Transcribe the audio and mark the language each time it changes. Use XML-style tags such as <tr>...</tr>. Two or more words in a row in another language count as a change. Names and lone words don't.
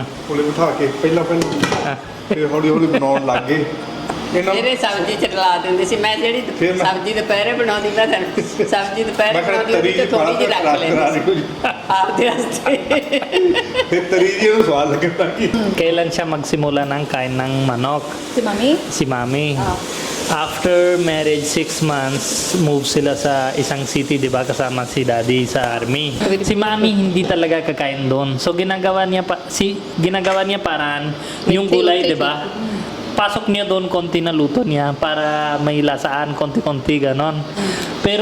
<pa>ਕੋਲੇ ਬਿਠਾ ਕੇ ਪਹਿਲਾਂ ਹਾਂ ਫਿਰ ਹੌਲੀ ਹੌਲੀ ਬਣਾਉਣ ਲੱਗ ਗਏ ਇਹਨਾਂ ਮੇਰੇ ਸਬਜ਼ੀ ਚ ਲਾ ਦਿੰਦੇ ਸੀ ਮੈਂ ਜਿਹੜੀ ਫਿਰ ਮੈਂ- ਸਬਜ਼ੀ ਦੁਪਹਿਰੇ ਬਣਾਉਂਦੀ ਮੈਂ ਸਬਜ਼ੀ ਦੁਪਹਿਰੇ ਮੈਂ ਕਿਹਾ ਬਣਾਉਂਦੀ ਤਰੀ ਉਹਦੇ ਚ ਥੋੜੀ ਜਿਹੀ ਰੱਖ ਲੈਂਦੀ ਸੀ ਆਪਦੇ ਵਾਸਤੇ ਫਿਰ ਤਰੀ ਜੀ ਨੂੰ ਸਵਾਦ ਲੱਗਦਾ ਕਿ</pa> <tl>kailan siya magsimula ng kain ng manok Si Mami? si mami</tl> <en>after marriage 6 months move</en> <tl>sila sa isang city di ba kasama si daddy sa army si mami hindi talaga kakain doon so ginagawa niya paraan yung gulay di ba pasok niya doon konti na luto niya para may lasaan konti-konti ganon pero</tl>